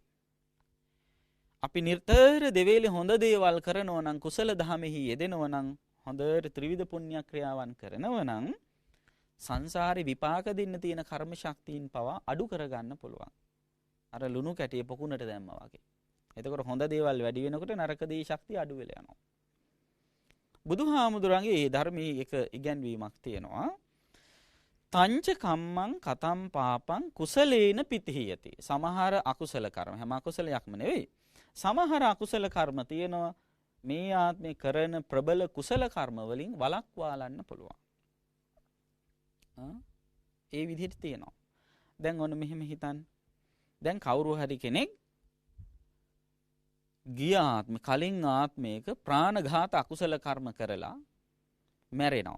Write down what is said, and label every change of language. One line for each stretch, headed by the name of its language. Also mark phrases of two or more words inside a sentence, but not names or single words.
Sinhala: අපි නිර්තර දෙවේලේ හොඳ දේවල් කරනවා නම්, කුසල දහමෙහි යෙදෙනවා නම්, හොඳට ත්‍රිවිධ පුණ්‍ය ක්‍රියාවන් කරනවා නම් සංසාරේ විපාක දෙන්න තියෙන කර්ම ශක්තියින් පවා අඩු කරගන්න පුළුවන්. අර ලුණු කැටිය පොකුණට දැම්මා වගේ. එතකොට හොඳ දේවල් වැඩි වෙනකොට නරක දේ ශක්තිය අඩු වෙලා යනවා. බුදුහාමුදුරන්ගේ මේ ධර්මයේ එක ඉගැන්වීමක් තියෙනවා.
Pali: තංච කම්මං කතම් පාපං කුසලේන පිතිහියති.
Sinhala: සමහර අකුසල කර්ම, හැම අකුසලයක්ම නෙවෙයි. සමහර අකුසල කර්ම තියෙනවා මේ ආත්මේ කරන ප්‍රබල කුසල කර්ම වලින් වළක්වාලන්න පුළුවන්. ඒ විදිහට තියෙනවා. දැන් ඔන්න මෙහෙම හිතන්න. දැන් කවුරු හරි කෙනෙක් ගිය ආත්මේ, කලින් ආත්මයක ප්‍රාණඝාත අකුසල කර්ම කරලා මැරෙනවා.